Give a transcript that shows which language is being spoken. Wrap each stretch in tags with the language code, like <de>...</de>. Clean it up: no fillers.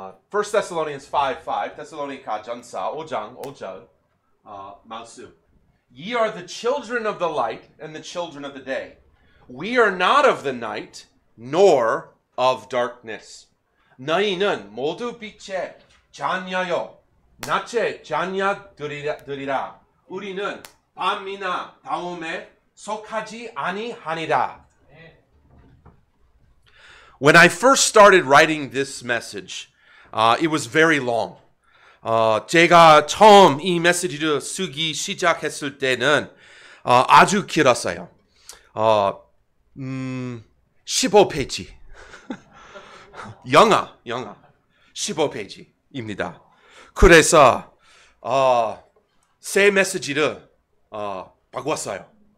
<en>First Thessalonians 5:5,</en> <ko>Thessalonica 전서 5장 5절 말씀.</ko> <en>Ye are the children of the light and the children of the day. We are not of the night, nor of darkness.</en> <ko>너희는 모두 빛의 자녀요, 낮의 자녀들이라. 우리는 밤이나 다음에 속하지 아니하니라.</ko> <en>When I first started writing this message, it was very long.</en> <ko>제가 처음 이 메시지를 쓰기 시작했을 때는 아주 길었어요. 15페이지. 영어 15페이지입니다. 그래서 새 메시지를 바꿨어요.</ko>